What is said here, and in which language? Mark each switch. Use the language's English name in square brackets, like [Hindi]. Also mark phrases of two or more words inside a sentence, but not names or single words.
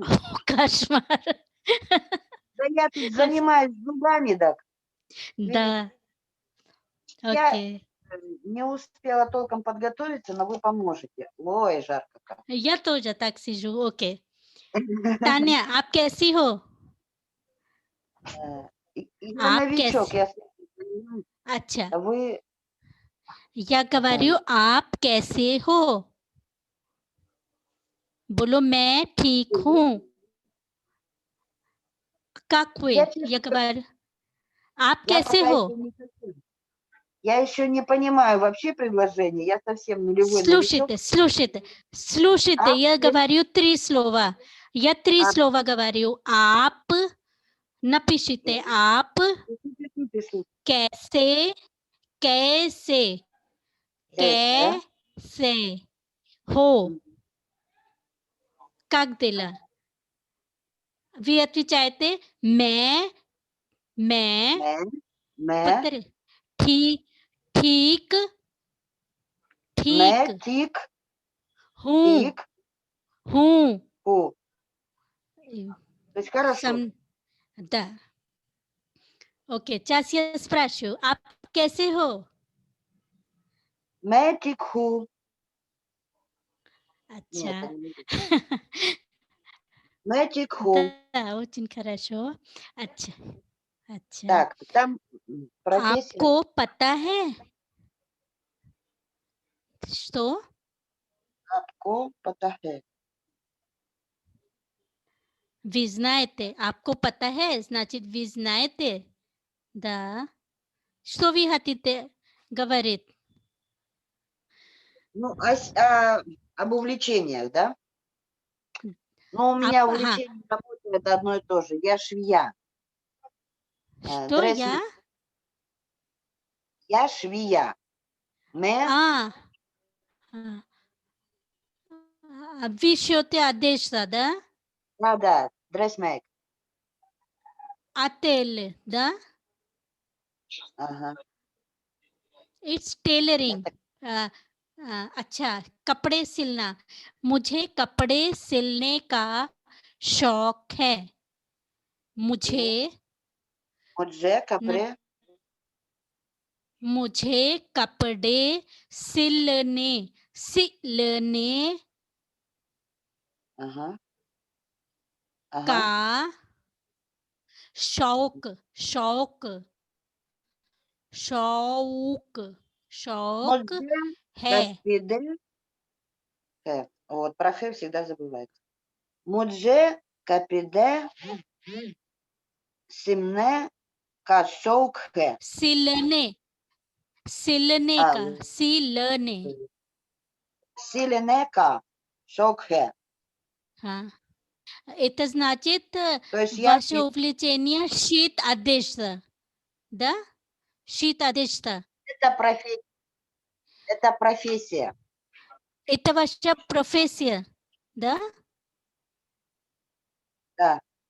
[Russian] Кошмар. Да я тут занимаюсь зубами, так. Да. Я Окей. не успела толком подготовиться, но вы поможете. Ой, жарко как. Я тоже так сижу. Окей. Таня, [Hindi] आप कैसी हो? [Russian] Я [Hindi] आप [Russian] новичок, [Hindi] कैसी? [Russian] я... [Hindi] अच्छा, [Russian] Вы... я говорю, [Hindi] आप कैसे हो? बोलो मैं ठीक हूँ. [Russian] Как вы? Я говорю, आप Я [Hindi] कैसे [Russian] пока [Hindi] हो? [Russian] еще не хочу. Я еще не понимаю вообще предложение. Я совсем нулевой новичок. Слушайте, я Окей. говорю 3 слова. Я 3 слова говорю. [Hindi] आप, напишите, आप कैसे हो? [Russian] Как дела? Вы отвечаете, [Hindi] मैं मैं ठीक मैं ठीक हूँ. हूँ. [Russian] То есть хорошо. Да. Окей, сейчас я спрашиваю, [Hindi] आप कैसे हो? मैं ठीक हूँ. अच्छा. मैं ठीक हूँ. [Russian] Да, очень хорошо. अच्छा. Так, там профессия. [Hindi] आपको पता है? Что? आपको पता है. [Russian] Вы знаете. [Hindi] आपको पता है? [Russian] Значит, вы знаете? Да. Что вы хотите говорить? Ну, об увлечениях, да? Ну, у меня увлечение работы это одно и то же. Я швея. Что я? Я швея. मैं Вы шьете одежда, да? Да, dressmaker. Отель, да? Ага. [English] It's tailoring. [Hindi] अच्छा, कपड़े सिलना. मुझे कपड़े सिलने का शौक है. मुझे कपड़े सिलने का शौक है. [Russian] Вот про х всегда забывается. [Hindi] मुझे कपड़े सिमने का शौक है. सिलने का Силене का शौक है. हाँ. [Russian] Это значит, То есть я... ваше увлечение шить одежда, да? Шить одежда. Это профессия. Это ваша профессия, да? Да.